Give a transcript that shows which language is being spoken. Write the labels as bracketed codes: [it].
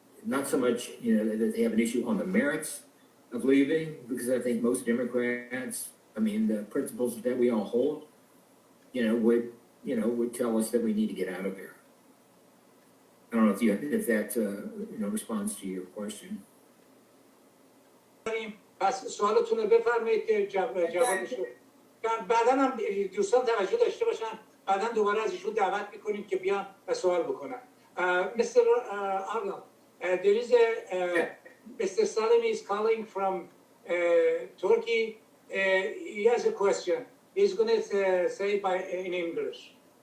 [en] Not so much that they have an issue on the merits of leaving, because I think most Democrats, the principles that we all hold, would tell us that we need to get out of there. I don't know if that responds to your question. [fa] پس سوالتون رو بفرمایید که جوابش رو بعدا هم دوستان توجه داشته باشن، بعدا دوباره از ایشون دعوت میکنیم که بیان و سوال بکنن. [en] Mr. Arnold, there is Mr. Salim is calling from Turkey. He has a question. He's going to say in English.